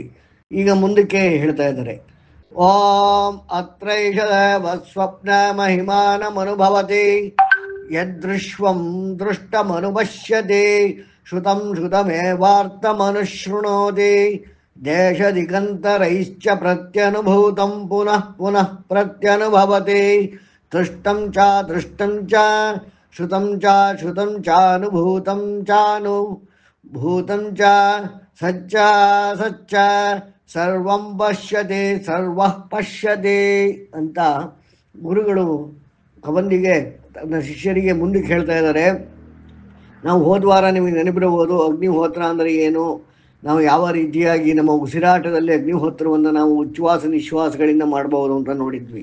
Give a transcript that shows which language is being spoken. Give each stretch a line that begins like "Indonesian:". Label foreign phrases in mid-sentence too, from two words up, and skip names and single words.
Kannada: ಈಗ ಮುಂದಕ್ಕೆ ಹೇಳ್ತಾ ಇದ್ದಾರೆ.
Sanskrit: ಓಂ ಅತ್ರೈಷ ಸ್ವಪ್ನ ಮಹಿಮಾನಮನುಭವತಿ ಯದೃಶ್ವಂ ದೃಷ್ಟಮನುಪಶ್ಯತೆ ಶ್ರುತಂ ಶ್ರುತಮೇವಾರ್ಥಮನುಶೃಣೋತಿ ದೇಶದಿಗಂತರೈಶ್ಚ ಪ್ರತ್ಯನುಭೂತಂ ಪುನಃ ಪುನಃ ಪ್ರತ್ಯನುಭವತಿ ದೃಷ್ಟಂ ಚ ದೃಷ್ಟಂ ಚ ಶ್ರುತಂ ಚ ಶ್ರುತಂ ಚಾನುಭೂತಂ ಚಾನುಭೂತಂ ಚ ಸಚ್ಚ ಸಚ್ಚ ಸರ್ವಂ ಪಶ್ಯತೆ ಸರ್ವಃ ಪಶ್ಯತೆ
Kannada: ಅಂತ ಗುರುಗಳು ಕವಂದಿಗೆ ತನ್ನ ಶಿಷ್ಯರಿಗೆ ಮುಂದಕ್ಕೆ ಹೇಳ್ತಾ ಇದ್ದಾರೆ. ನಾವು ಹೋದ ವಾರ ನಿಮಗೆ ನೆನಪಿರಬಹುದು ಅಗ್ನಿಹೋತ್ರ ಅಂದರೆ ಏನು, ನಾವು ಯಾವ ರೀತಿಯಾಗಿ ನಮ್ಮ ಉಸಿರಾಟದಲ್ಲಿ ಅಗ್ನಿಹೋತ್ರವನ್ನು ನಾವು ಉಚ್ಛ್ವಾಸ ನಿಶ್ವಾಸಗಳಿಂದ ಮಾಡಬಹುದು ಅಂತ ನೋಡಿದ್ವಿ.